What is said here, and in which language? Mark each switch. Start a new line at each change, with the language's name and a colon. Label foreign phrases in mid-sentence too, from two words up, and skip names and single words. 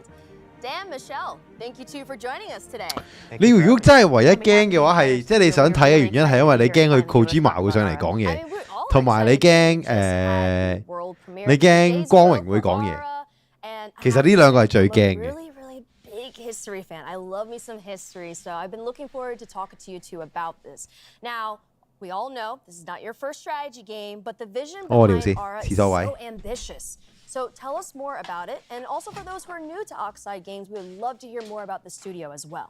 English: Dan, Michelle, thank you two for joining us today.
Cantonese: 你如果真係唯一驚嘅話係，即係你想睇嘅原因係因為你驚佢 Kojima 會上嚟講嘢，同埋你驚你驚光榮會講嘢。其實呢兩個係最驚嘅。
English: History fan. I love me some history, so I've been looking forward to talking to you two about this. Now, we all know this is not your first strategy game, but the vision behind Ara is so ambitious. So tell us more about it, and also for those who are new to Oxide Games, we would love to hear more about the studio as well.